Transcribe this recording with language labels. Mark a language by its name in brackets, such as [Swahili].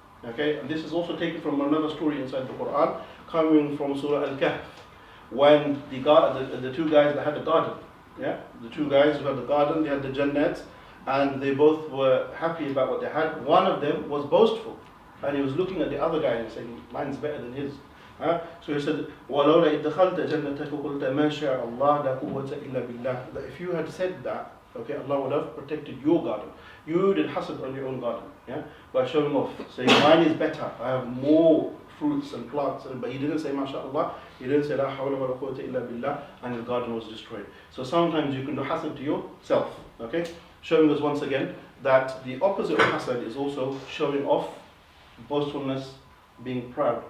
[English] Okay, and this is also taken from another story inside the Quran, coming from Surah Al-Kahf, when the two guys that had the garden, yeah, the two guys who had the garden, they had the Junaid, and they both were happy about what they had. One of them was boastful, and he was looking at the other guy and saying, mine's better than his. So he said, [Arabic] وَلَوْلَا إِذْ دَخَلْتَ جَنَّتَكَ قُلْتَ مَا شَاءَ اللَّهُ لَا قُوَّةَ إِلَّا بِاللَّهِ. [English] That if you had said that, okay, Allah would have protected your garden. You did hasad on your own garden, yeah, by showing off, saying mine is better, I have more fruits and plants, but he didn't say MashaAllah, he didn't say [Arabic] La hawla wa la quwwata illa billah, [English] and his garden was destroyed. So sometimes you can do hasad to yourself, okay, showing us once again that the opposite of hasad is also showing off, boastfulness, being proud.